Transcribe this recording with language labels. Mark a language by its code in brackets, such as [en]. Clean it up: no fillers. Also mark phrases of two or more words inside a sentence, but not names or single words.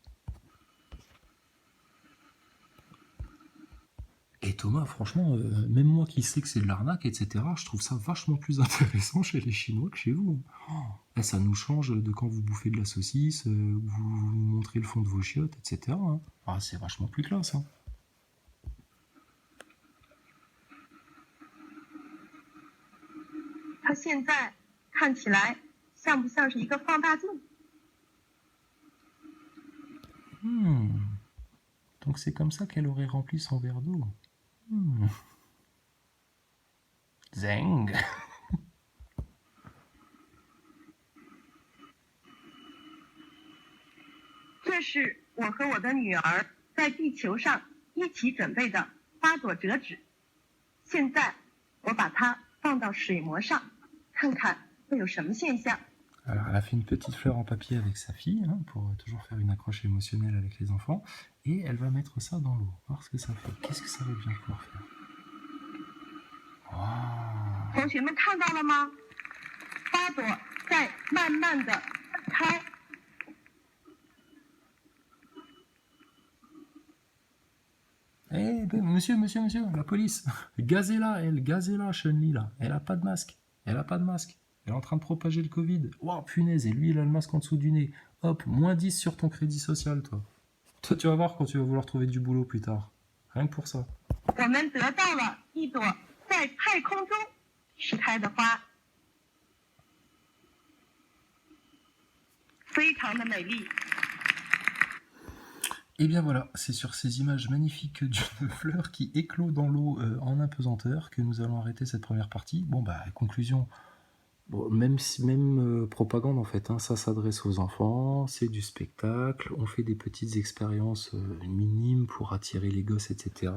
[fr] Et Thomas, franchement, même moi qui sais que c'est de l'arnaque, etc., je trouve ça vachement plus intéressant chez les Chinois que chez vous. Oh, ça nous change de quand vous bouffez de la saucisse, vous montrez le fond de vos chiottes, etc. Hein. Ah, c'est vachement plus classe. Hein. [zh] 它现在看起来像不像是一个放大镜？ [fr] Donc c'est comme ça qu'elle aurait rempli son verre d'eau. Zeng. [zh] 这是我和我的女儿在地球上一起准备的花朵折纸。现在我把它放到水膜上，看看会有什么现象。 [fr] Alors, elle a fait une petite fleur en papier avec sa fille, hein, pour toujours faire une accroche émotionnelle avec les enfants. Et elle va mettre ça dans l'eau, voir ce que ça fait. Qu'est-ce que ça va bien pouvoir faire? Wow. [zh] 同学们看到了吗？花朵在慢慢的开。 [fr] Eh, ben, monsieur, la police. Gazez-la, Chun-Li, là. Elle a pas de masque. Elle est en train de propager le Covid. Wow, punaise, et lui, il a le masque en dessous du nez. Hop, moins 10 sur ton crédit social, toi. Toi, tu vas voir quand tu vas vouloir trouver du boulot plus tard. Rien que pour ça. [zh] 我们得到了一朵在太空中盛开的花，非常的美丽。 [fr] Et bien voilà, c'est sur ces images magnifiques d'une fleur qui éclot dans l'eau en apesanteur que nous allons arrêter cette première partie. Bon bah, conclusion, bon, même propagande en fait, hein, ça s'adresse aux enfants, c'est du spectacle, on fait des petites expériences minimes pour attirer les gosses, etc.